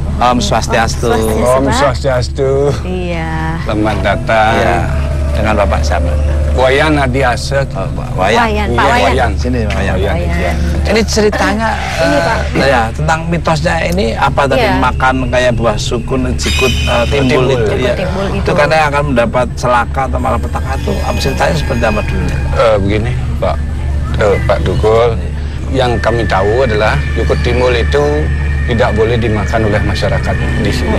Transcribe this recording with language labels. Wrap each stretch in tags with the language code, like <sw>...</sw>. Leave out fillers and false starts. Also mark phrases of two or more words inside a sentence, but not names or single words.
<ban>Om Swastiastu. Om Swastiastu.</ban> <id>Iya. Selamat datang. Ya, dengan Bapak siapa? Wayan Adiase. Oh, Wayan. Pak Wayan. Sini Wayan. Wayan. Ini ceritanya ya tentang mitosnya ini apa tadi Iya. makan kayak buah sukun, jikut, timbul itu ya. Timbul Itu karena akan mendapat celaka atau malapetaka itu. Apa ceritanya seperti apa dulu? Begini Pak Dukul, yang kami tahu adalah jukut timbul itu tidak boleh dimakan oleh masyarakat di sini.</id>